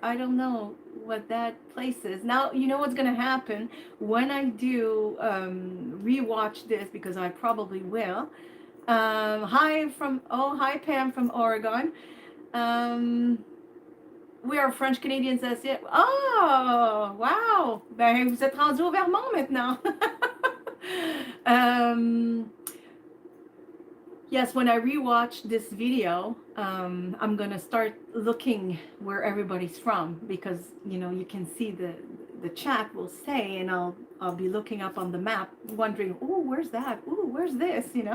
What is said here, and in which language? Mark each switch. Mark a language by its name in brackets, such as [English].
[English] I don't know what that place is. Now, you know what's going to happen when I do rewatch this, because I probably will. Hi Pam from Oregon. Um, we are French Canadians, that's it. Oh, wow. [French] Ben, vous êtes rendu au Vermont maintenant. [English] um, yes, when I rewatch this video, I'm gonna start looking where everybody's from, because you can see the chat will say, and I'll be looking up on the map, wondering, oh, where's that? Oh, where's this?